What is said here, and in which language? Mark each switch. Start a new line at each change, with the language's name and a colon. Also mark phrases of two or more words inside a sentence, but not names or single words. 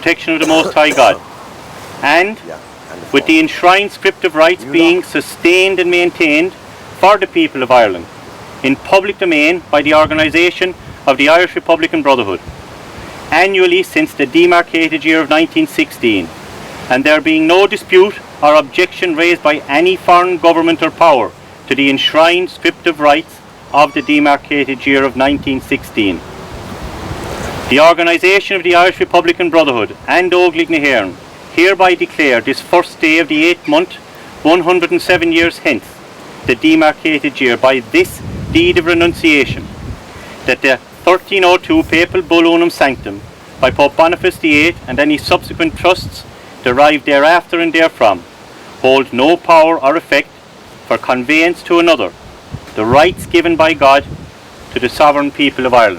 English: protection of the Most High God, and with the enshrined script of rights being sustained and maintained for the people of Ireland in public domain by the organisation of the Irish Republican Brotherhood, annually since the demarcated year of 1916, and there being no dispute or objection raised by any foreign government or power to the enshrined script of rights of the demarcated year of 1916. The organisation of the Irish Republican Brotherhood and Óglaigh na hÉireann hereby declare this first day of the 8th month, 107 years hence, the demarcated year, by this deed of renunciation, that the 1302 Papal Bull Unum Sanctum by Pope Boniface VIII and any subsequent trusts derived thereafter and therefrom hold no power or effect for conveyance to another the rights given by God to the sovereign people of Ireland.